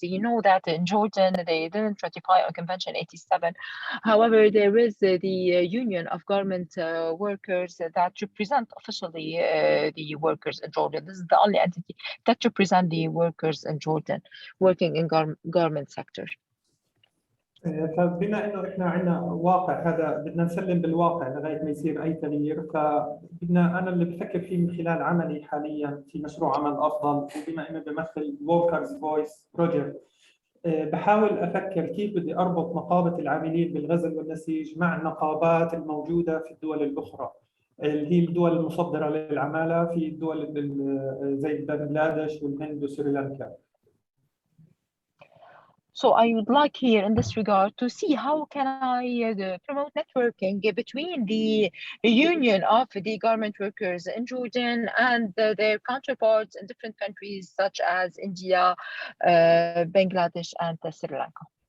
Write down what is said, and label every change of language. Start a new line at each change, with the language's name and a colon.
English: You know that in Jordan, they didn't ratify on Convention 87. However, there is the Union of Garment Workers that represent officially the workers in Jordan. This is the only entity that represent the workers in Jordan working in garment sector.
Arabic: فبما انه احنا عندنا واقع هذا بدنا نسلم بالواقع لغايه ما يصير اي تغيير، فبدنا انا اللي بفكر فيه من خلال عملي حاليا في مشروع عمل افضل، وبما انه بمثل Workers Voice Project بحاول افكر كيف بدي اربط نقابه العاملين بالغزل والنسيج مع النقابات الموجوده في الدول الاخرى اللي هي الدول المصدره للعماله في الدول زي بنغلاديش والهند وسريلانكا.
English: So I would like here in this regard to see how can I promote networking between the union of the garment workers in Jordan and their counterparts in different countries such as India, Bangladesh and Sri Lanka.